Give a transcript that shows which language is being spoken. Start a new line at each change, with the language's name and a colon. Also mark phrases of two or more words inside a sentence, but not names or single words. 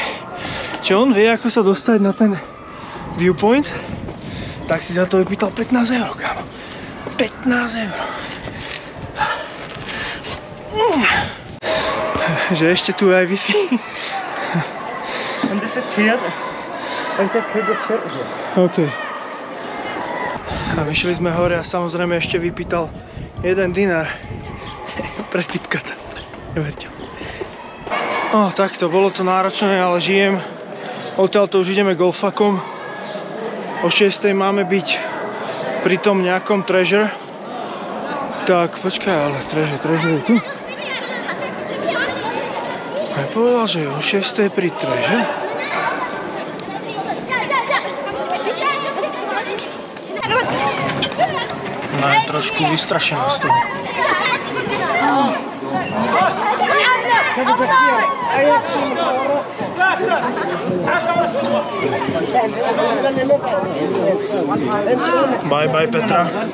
Slovak: Čiže on vie, ako sa dostať na ten viewpoint, tak si za to vypýtal 15 €, kámo. 15 €. Že ešte tu je aj Wi-Fi.
Dutch: En det zit hier. Ik denk dat het zit hier.
Slovak: OK. A vyšli sme hore a samozrejme ešte vypýtal 1 dinar pre typka tam. Neverte. Takto, bolo to náročné, ale žijem. Odtiaľto už ideme golfakom. O 6:00 máme byť pri tom nejakom treasure. Tak, počkaj, ale treasure je tu. A ja povedal, že o 6:00 pri treasure. Ona je trošku vystrašená z toho.
English: Bye bye Petra.